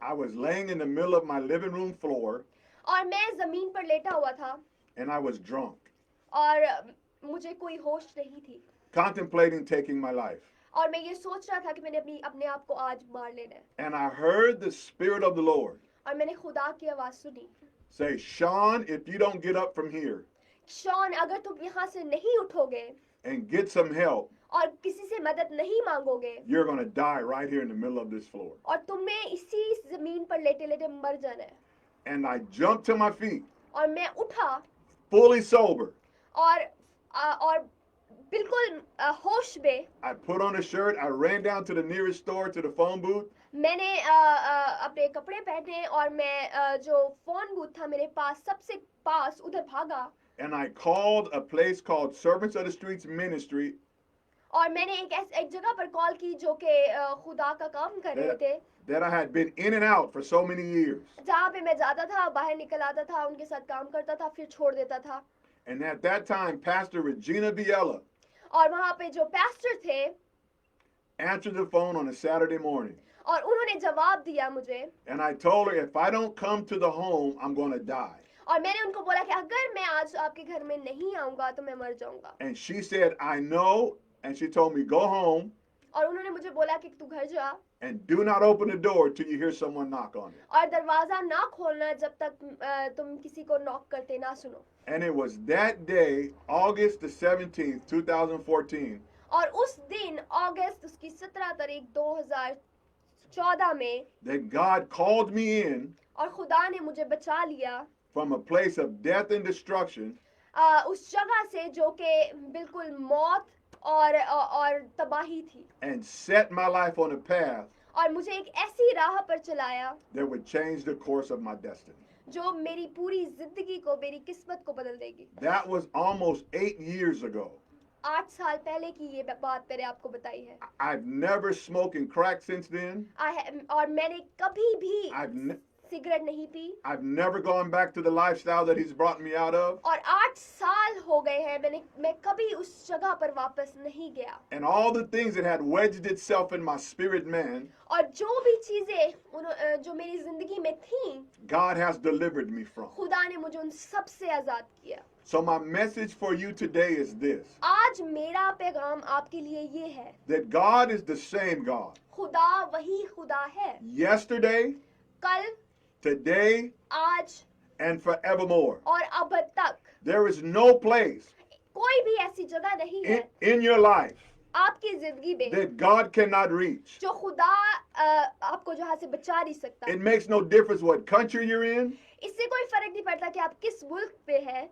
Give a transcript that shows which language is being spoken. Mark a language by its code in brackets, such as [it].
[en] I was laying in the middle of my living room floor. [hi] और मैं जमीन पर लेटा हुआ था. [en] And I was drunk. [hi] और मुझे कोई होश नहीं थी. [en] Contemplating taking my life. [hi] और मैं ये सोच रहा था कि मैंने अपने आप को आज मार लेना है. [en] And I heard the Spirit of the Lord. [hi] और मैंने खुदा की आवाज सुनी. [en] Say, Shawn, if you don't get up from here. [hi] Shawn, अगर तुम यहाँ से नहीं उठोगे. [en] And get some help. [hi] और किसी से मदद नहीं मांगोगे. [en] You're going to die right here in the middle of this floor. [hi] और तुम्हें इसी जमीन पर लेटे-लेटे मर जाना है. [en] And I jumped to my feet. [hi] और मैं उठा. [en] Fully sober. [hi] और बिल्कुल होश में [en] I put on a shirt. I ran down to the nearest store to the phone booth. [hi] मैंने अपने कपड़े पहने और मैं जो फोन बूथ था मेरे पास सबसे पास उधर भागा [en] And I called a place called Servants of the Streets Ministry [hi] और मैंने एक जगह पर कॉल की जो कि खुदा का काम कर रहे थे [en] that I had been in and out for so many years. [hi] जहाँ पे मैं जाता था बाहर निकल आता था उनके साथ काम करता था फिर छोड़ देता था [en] And at that time, Pastor Regina Biella [hi] और वहाँ पे जो पास्टर थे [en] answered the phone on a Saturday morning. [hi] और उन्होंने जवाब दिया मुझे [en] And I told her, if I don't come to the home, I'm going to die. [hi] और मैंने उनको बोला कि अगर मैं आज आपके घर में नहीं आऊंगा तो मैं मर जाऊंगा [en] And she said, I know. And she told me, go home [hi] और उन्होंने मुझे बोला कि तू घर जा [en] and do not open the door till you hear someone knock on it. [hi] और दरवाजा ना खोलना जब तक तुम किसी को नॉक करते ना सुनो [en] And it was that day, August the 17th, 2014, [hi] और उस दिन अगस्त उसकी 17 तारीख 2014 में [en] that God called me in [hi] और खुदा ने मुझे बचा लिया [en] from a place of death and destruction [hi] उस जगह से जो कि बिल्कुल मौत और तबाही थी [en] and set my life on a path [hi] और मुझे एक ऐसी राह पर चलाया [en] that would change the course of my destiny. [hi] जो मेरी पूरी जिंदगी को मेरी किस्मत को बदल देगी [en] That was almost 8 years ago. [hi] 8 साल पहले की ये बात मैंने आपको बताई है [en] I've never smoked and crack since then. [hi] और मैंने कभी भी [en] I've [hi] सिगरेट नहीं P [en] I've never gone back to the lifestyle that he's brought me out of. [hi] और 8 साल हो गए हैं मैं कभी उस जगह पर वापस नहीं गया [en] And all the things that had wedged itself in my spirit man, [hi] और जो भी चीजें जो मेरी जिंदगी में थी [en] God has delivered me from. [hi] खुदा ने मुझे उन सब से आजाद किया [en] So my message for you today is this, [hi] आज मेरा पैगाम आपके लिए ये है [en] that God is the same God. [hi] खुदा वही खुदा है [en] Yesterday, [hi] कल [en] today, [hi] आज [en] and forevermore. [hi] और अब तक [en] There is no place [hi] कोई भी ऐसी जगह नहीं है [en] in your life [hi] आपकी जिंदगी में [en] that God cannot reach. [hi] जो खुदा आपको जहाँ से बचा नहीं सकता [en] It makes no difference what country you're in. [hi] इससे कोई फर्क नहीं पड़ता कि आप किस मुल्क पे हैं